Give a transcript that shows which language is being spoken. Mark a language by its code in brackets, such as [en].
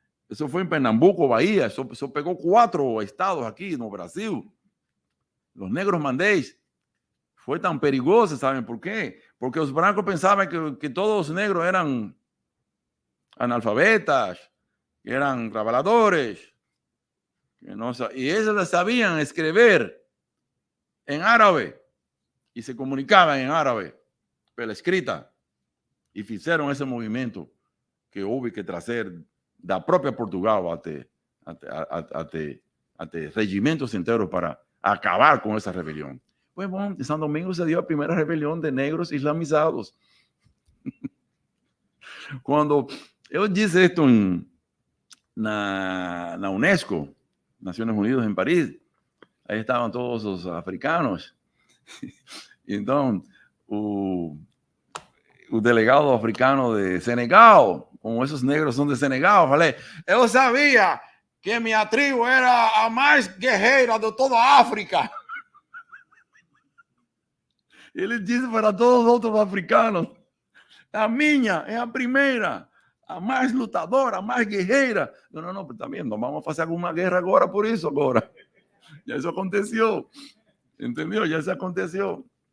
[pt] Isso foi em Pernambuco, Bahia, só pegou 4 estados aqui no Brasil. Os negros Mandés. Foi tão perigoso, sabem por quê? Porque os brancos pensavam que todos os negros eram analfabetas, que eram trabalhadores. [es] Y ellos sabían escribir en árabe y se comunicaban en árabe, [pt] pela escrita. [es] Y fizeram ese movimiento que hubo que [pt] trazer da própria Portugal [es] até regimentos enteros para acabar con esa rebelión. Pues bueno, en São Domingos se dio [pt] a primeira rebelião [es] de negros islamizados. [pt] Quando eu disse isto [es] na UNESCO, Naciones Unidas en París, ahí estaban todos los africanos. Entonces, el delegado africano de Senegal, como esos negros son de Senegal, falei, yo sabía que mi tribu era [pt] a más guerreira de toda a África. Ele disse para todos os outros africanos, a minha é a primeira, a mais lutadora, a mais guerreira. Não, também não vamos fazer alguma guerra agora por isso agora. Já isso aconteceu. Entendeu? Já isso aconteceu.